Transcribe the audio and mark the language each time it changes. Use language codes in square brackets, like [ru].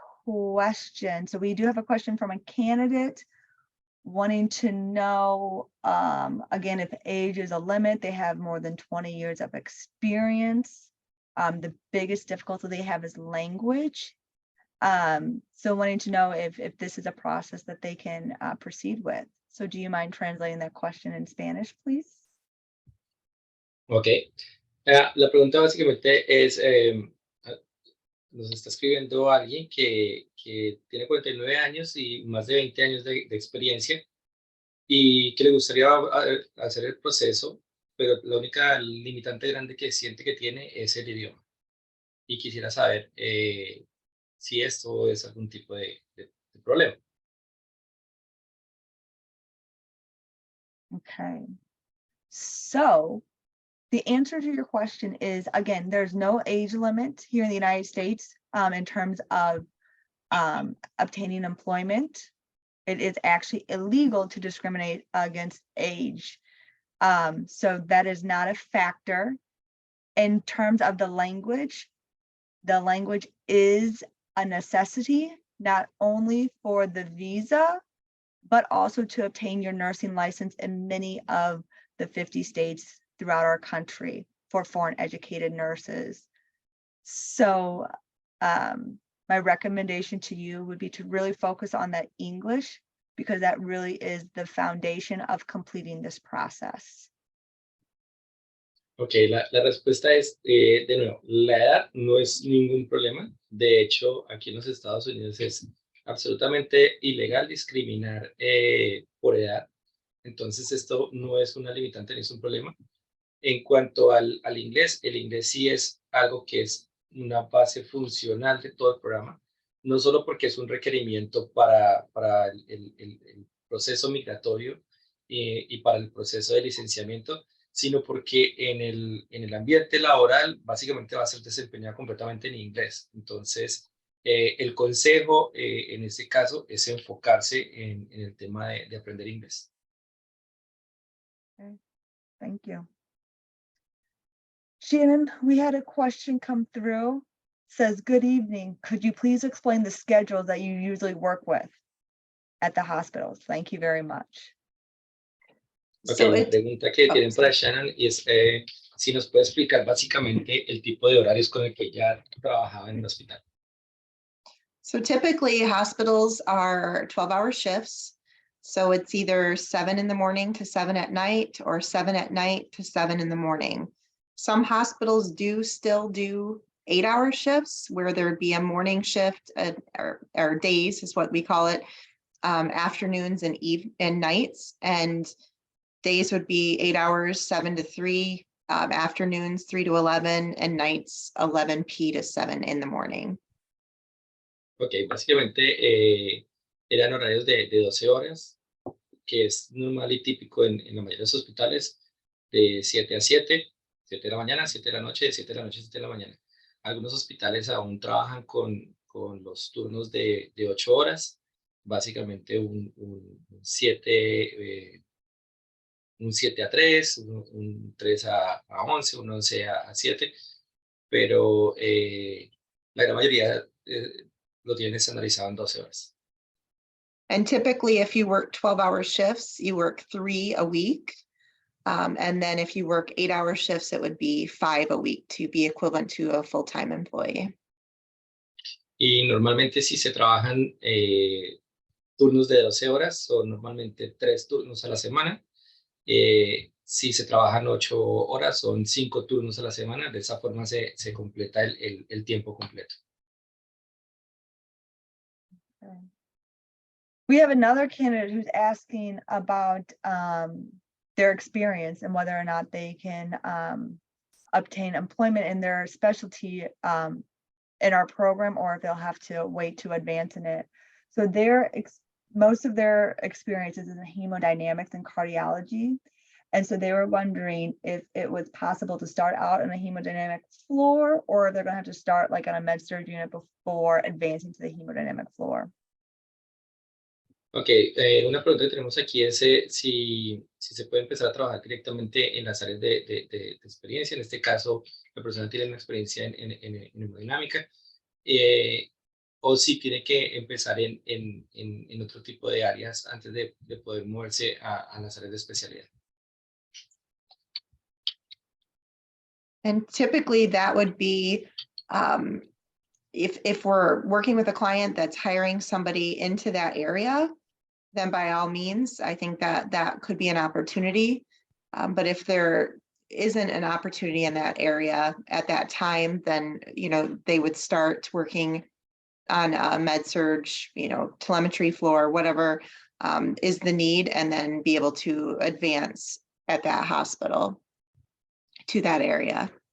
[en] question. So we do have a question from a candidate wanting to know, again, if age is a limit, they have more than 20 years of experience. The biggest difficulty they have is language. So wanting to know if this is a process that they can proceed with. So do you mind translating that question in Spanish, please? Ok. [es] La pregunta básicamente es, nos está escribiendo alguien que tiene 49 años y más de 20 años de experiencia y que le gustaría hacer el proceso, pero la única limitante grande que siente que tiene es el idioma. Y quisiera saber si esto es algún tipo de problema. [en] Okay. So the answer to your question is, again, there's no age limit here in the United States in terms of obtaining employment. It is actually illegal to discriminate against age. So that is not a factor. In terms of the language is a necessity, not only for the visa, but also to obtain your nursing license in many of the 50 states throughout our country for foreign educated nurses. So my recommendation to you would be to really focus on that English, because that really is the foundation of completing this process. [es] Ok, la respuesta es, de nuevo, la edad no es ningún problema. De hecho, aquí en los Estados Unidos es absolutamente ilegal discriminar por edad. Entonces, esto no es una limitante ni es un problema. En cuanto al inglés, el inglés sí es algo que es una base funcional de todo el programa, no solo porque es un requerimiento para el proceso migratorio y para el proceso de licenciamiento, sino porque en el ambiente laboral básicamente va a ser desempeñado completamente en inglés. Entonces, el consejo en este caso es enfocarse en el tema de aprender inglés. [en] Okay. Thank you. Shannon, we had a question come through. Says, good evening. Could you please explain the schedule that you usually work with at the hospitals? Thank you very much. Ok, So [es] la [en] it, [es] pregunta que oh, tienen para Shannon es si nos puede explicar básicamente el tipo de horarios con el que ella trabajaba en el hospital. [en] so typically hospitals are 12-hour shifts. So it's either 7 in the morning to 7 at night or 7 at night to 7 in the morning. Some hospitals do still do 8-hour shifts where there'd be a morning shift or days is what we call it, afternoons and nights, and days would be 8 hours, 7 to 3, afternoons 3 to 11, and nights 11 p to 7 in the morning. [es] Ok, básicamente eran horarios de 12 horas, que es normal y típico en la mayoría de los hospitales, de 7 a 7, 7 de la mañana, 7 de la noche, 7 de la noche, 7 de la mañana. Algunos hospitales aún trabajan con los turnos de 8 horas, básicamente un 7 a 3, un 3 a 11, un 11 a 7, pero la gran mayoría lo tienen estandarizado en 12 horas. [en] And typically, if you work 12-hour shifts, you work 3 a week. And then if you work 8-hour shifts, it would be 5 a week to be equivalent to a full-time employee. [es] Y normalmente si se trabajan turnos de 12 horas, son normalmente 3 turnos a la semana. Si se trabajan 8 horas, son 5 turnos a la semana. De esa forma se completa el tiempo completo. [en] Okay. We have another candidate who's asking about their experience and whether or not they can obtain employment in their specialty in our program, or if they'll have to wait to advance in it. So most of their experiences is in hemodynamics and cardiology. And so they were wondering if it was possible to start out on a hemodynamic floor, or if they're going to have to start like on a med-surg unit before advancing to the hemodynamic floor. [es] Ok, una pregunta que tenemos aquí es si se puede empezar a trabajar directamente en las áreas de experiencia. En este caso, la persona tiene una experiencia en hemodinámica. o si tiene que empezar en otro tipo de áreas antes de poder moverse a las áreas de especialidad. [en] And typically that would be, if we're working with a client that's hiring somebody into that area, then by all means, I think that that could be an opportunity. But if there isn't an opportunity in that area at that time, then, they would start working on a med-surg, telemetry floor, whatever is the need, and then be able to advance at that hospital to that area.